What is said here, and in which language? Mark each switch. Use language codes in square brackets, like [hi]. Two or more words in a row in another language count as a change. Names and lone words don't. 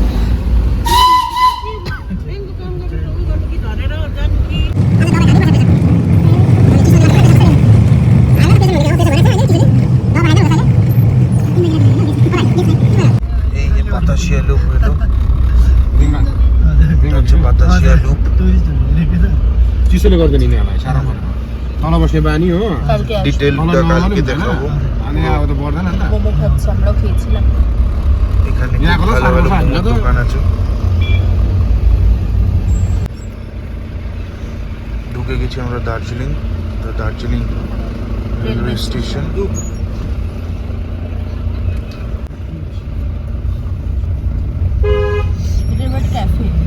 [bn] এই যে বাতাসিয়া লুপ হলো, হচ্ছে বাতাসিয়া লুপ। [ne] चिसोले गर्दैन नि हामीलाई साह्रो पर्छ तल बस्ने बानी हो [bn] ডিটেইলটা কালকে দেখাবো। [ne] अनि अब त पर्दैन नि त [bn] মোমো খাচ্ছি, আমরাও খেয়েছিলাম। এখানে খুব ভালো ভালো মোমোর দোকান আছে। ঢুকে গেছি আমরা দার্জিলিং রেলওয়ে স্টেশন। ক্যাফে।